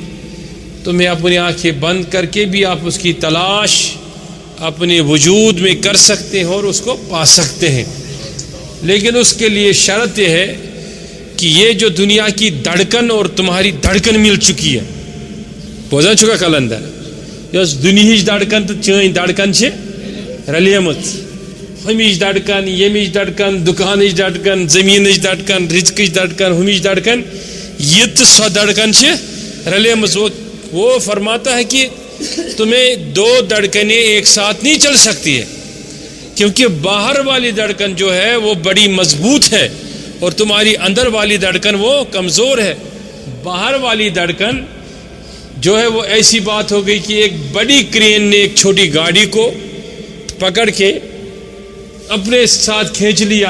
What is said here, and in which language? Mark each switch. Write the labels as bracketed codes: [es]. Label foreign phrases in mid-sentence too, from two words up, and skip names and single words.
[ur] تمہیں اپنی آنکھیں بند کر کے بھی آپ اس کی تلاش اپنے وجود میں کر سکتے ہیں اور اس کو پا سکتے ہیں. لیکن اس کے لیے شرط یہ ہے کہ یہ جو دنیا کی دھڑکن اور تمہاری دھڑکن مل چکی ہے, [ks] بوزان چکا کلندر یس دنہچ دھڑکن تو چین دھڑکن چھ رلیمت, ہمچ دھڑکن, یمچ دھڑکن, دکانچ دھڑکن, زمینچ دھڑکن, رزقچ دھڑکن, ہمچ دھڑکن, یہ تو سو دھڑکن چھ رلیمت. [ur] وہ فرماتا ہے کہ تمہیں دو دھڑکنیں ایک ساتھ نہیں چل سکتی ہے, کیونکہ باہر والی دھڑکن جو ہے وہ بڑی مضبوط ہے اور تمہاری اندر والی دھڑکن وہ کمزور ہے. باہر والی دھڑکن جو ہے وہ ایسی بات ہو گئی کہ ایک بڑی کرین نے ایک چھوٹی گاڑی کو پکڑ کے اپنے ساتھ کھینچ لیا.